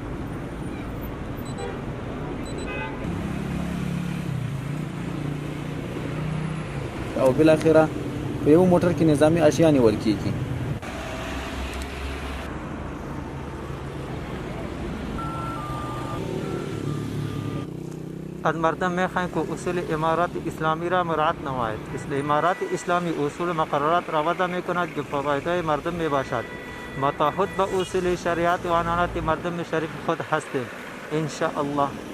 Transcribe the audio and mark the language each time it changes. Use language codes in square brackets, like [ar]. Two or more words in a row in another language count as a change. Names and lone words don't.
[ps] او بالاخره په یو موټر کې نظامي اشیا نیول کیږي. [fa] از مردم میخواهیم که اصول امارات اسلامی را مراعات نماید. امارات اسلامی اصول مقررات را وضع میکند که فایده مردم میباشد. متعهد به اصول شریعت و عنعنات مردم شریف خود هستیم [ar] ان شاء الله.